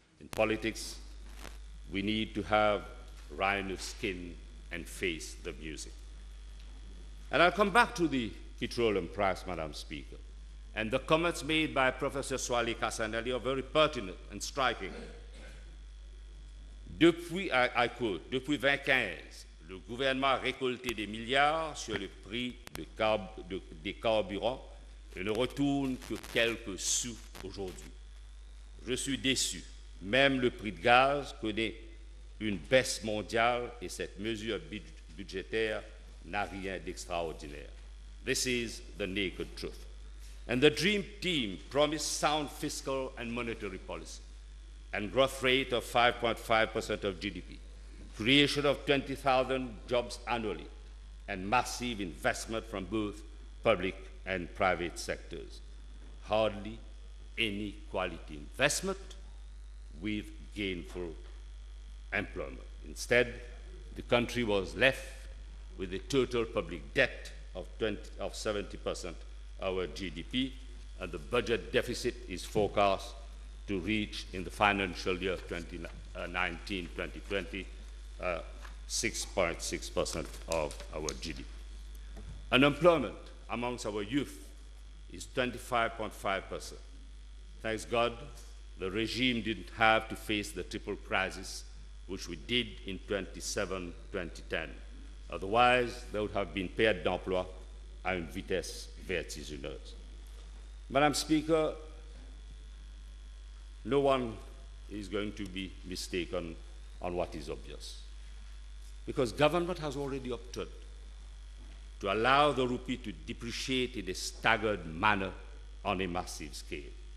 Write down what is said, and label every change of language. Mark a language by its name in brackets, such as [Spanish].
[English] In politics, we need to have rhino skin and face the music. And I'll come back to the petroleum price, Madam Speaker. And the comments made by Professor Swali Kassanelli are very pertinent and striking. I quote, [French] depuis 2015, le gouvernement a récolté des milliards sur le prix des carburants et ne retourne que quelques sous aujourd'hui. Je suis déçu. Même le prix de gaz connaît une baisse mondiale et cette mesure budgétaire n'a rien d'extraordinaire. [English] This is the naked truth. And the Dream Team promised sound fiscal and monetary policy and growth rate of 5.5% of GDP, creation of 20,000 jobs annually, and massive investment from both public and private sectors. Hardly any quality investment with gainful employment. Instead, the country was left with a total public debt of 70% of our GDP, and the budget deficit is forecast to reach in the financial year 2019-2020 6.6% of our GDP. Unemployment amongst our youth is 25.5%. Thanks God, the regime didn't have to face the triple crisis which we did in 2007-2010. Otherwise, there would have been [French] perte d'emploi à une vitesse vertigineuse. [English] Madam Speaker, no one is going to be mistaken on what is obvious, because government has already opted to allow the rupee to depreciate in a staggered manner on a massive scale.